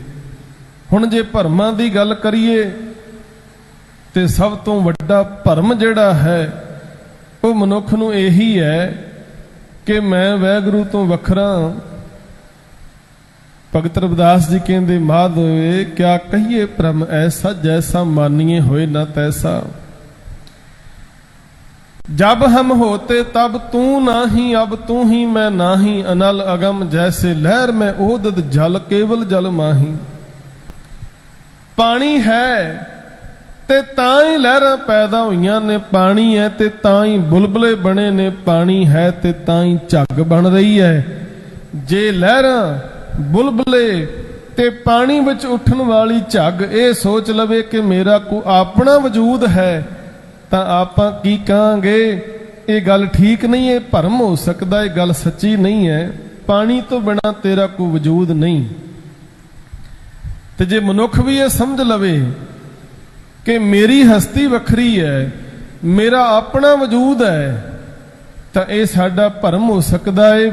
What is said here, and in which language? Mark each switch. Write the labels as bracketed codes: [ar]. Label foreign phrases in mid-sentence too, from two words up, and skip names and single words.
[pa] ਹੁਣ ਜੇ ਭਰਮਾਂ ਦੀ ਗੱਲ ਕਰੀਏ ਤੇ ਸਭ ਤੋਂ ਵੱਡਾ ਭਰਮ ਜਿਹੜਾ ਹੈ ਉਹ ਮਨੁੱਖ ਨੂੰ ਇਹੀ ਹੈ ਕਿ ਮੈਂ ਵਾਹਿਗੁਰੂ ਤੋਂ ਵੱਖਰਾ। ਭਗਤ ਰਵਿਦਾਸ ਜੀ ਕਹਿੰਦੇ, ਮਾਧਵੇ ਕਿਆ ਕਹੀਏ ਭ੍ਰਮ ਐਸਾ, ਜੈਸਾ ਮਾਨੀਏ ਹੋਏ ਨਾ ਤੈਸਾ। [hi] जब हम होते तब तू नाही, अब तू ही मैं नाही, अनल अगम जैसे लहर में ओदद जल, केवल जल माही। [pa] ਪਾਣੀ ਹੈ ਤੇ ਤਾਂ ਹੀ ਲਹਿਰਾਂ ਪੈਦਾ ਹੋਈਆਂ ਨੇ, ਪਾਣੀ ਹੈ ਤੇ ਤਾਂ ਹੀ ਬੁਲਬੁਲੇ ਬਣੇ ਨੇ, ਪਾਣੀ ਹੈ ਤੇ ਤਾਂ ਹੀ ਝੱਗ ਬਣ ਰਹੀ ਹੈ। ਜੇ ਲਹਿਰਾਂ ਬੁਲਬੁਲੇ ਤੇ ਪਾਣੀ ਵਿੱਚ ਉੱਠਣ ਵਾਲੀ ਝੱਗ ਇਹ ਸੋਚ ਲਵੇ ਕਿ ਮੇਰਾ ਕੋਈ ਆਪਣਾ ਵਜੂਦ ਹੈ, ਤਾਂ ਆਪਾਂ ਕੀ ਕਹਾਂਗੇ? ਇਹ ਗੱਲ ਠੀਕ ਨਹੀਂ, ਇਹ ਭਰਮ ਹੋ ਸਕਦਾ, ਇਹ ਗੱਲ ਸੱਚੀ ਨਹੀਂ ਹੈ। ਪਾਣੀ ਤੋਂ ਬਿਨਾਂ ਤੇਰਾ ਕੋਈ ਵਜੂਦ ਨਹੀਂ। ਤੇ ਜੇ ਮਨੁੱਖ ਵੀ ਇਹ ਸਮਝ ਲਵੇ ਕਿ ਮੇਰੀ ਹਸਤੀ ਵੱਖਰੀ ਹੈ, ਮੇਰਾ ਆਪਣਾ ਵਜੂਦ ਹੈ, ਤਾਂ ਇਹ ਸਾਡਾ ਭਰਮ ਹੋ ਸਕਦਾ ਹੈ।